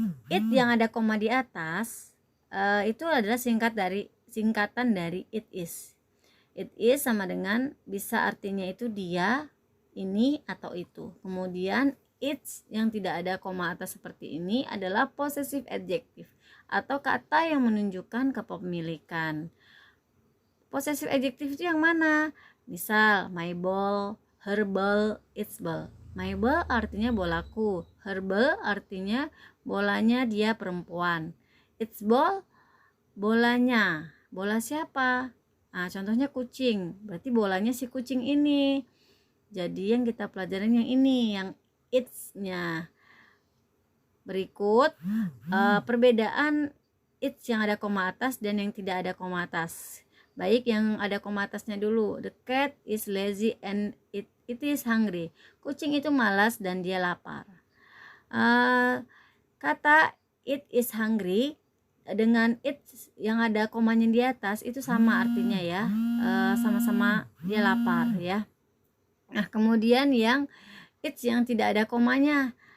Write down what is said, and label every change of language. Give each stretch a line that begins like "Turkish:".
Indonesian: It yang ada koma di atas itu adalah singkatan dari it is. It is sama dengan, bisa artinya itu dia, ini, atau itu. Kemudian it's yang tidak ada koma atas seperti ini adalah possessive adjective atau kata yang menunjukkan kepemilikan. Possessive adjective itu yang mana? Misal, my ball, her ball, its ball. My ball artinya bolaku, Her ball artinya bolanya dia perempuan. Its ball, bolanya. Bola siapa? Nah, contohnya kucing. Berarti bolanya si kucing ini. Jadi yang kita pelajarin yang ini, yang its-nya. Berikut perbedaan its yang ada koma atas dan yang tidak ada koma atas. Baik, yang ada koma atasnya dulu.
English: The cat is lazy and it is hungry.
Indonesian: Kucing itu malas dan dia lapar. Kata it is hungry dengan it yang ada komanya di atas itu sama artinya ya. Sama-sama dia lapar ya. Nah, kemudian yang it's yang tidak ada komanya.